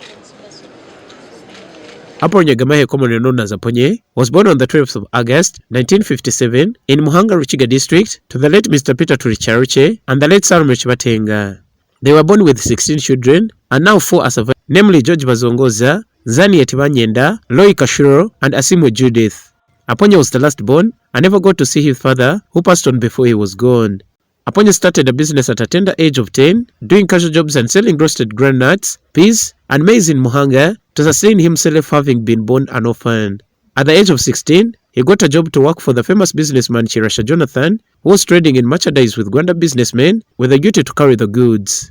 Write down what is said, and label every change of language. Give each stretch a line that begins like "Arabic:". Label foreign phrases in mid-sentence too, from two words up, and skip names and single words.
English: Apollo Nyegamehe, commonly known as Aponye, was born on the 12th of August 1957 in Muhanga, Rukiga district, to the late Mr. Peter Turicharuche and the late Salome Chibatenga. They were born with 16 children and now 4 are surviving, namely George Bazongoza, Zani Etibanyenda, Loi Kashuro, and Asimwe Judith. Aponye was the last born and never got to see his father, who passed on before he was gone. Aponye started a business at a tender age of 10, doing casual jobs and selling roasted groundnuts, peas, and maize in Muhanga to sustain himself, having been born an orphan. At the age of 16, he got a job to work for the famous businessman Chirasha Jonathan, who was trading in merchandise with Gwanda businessmen with a duty to carry the goods.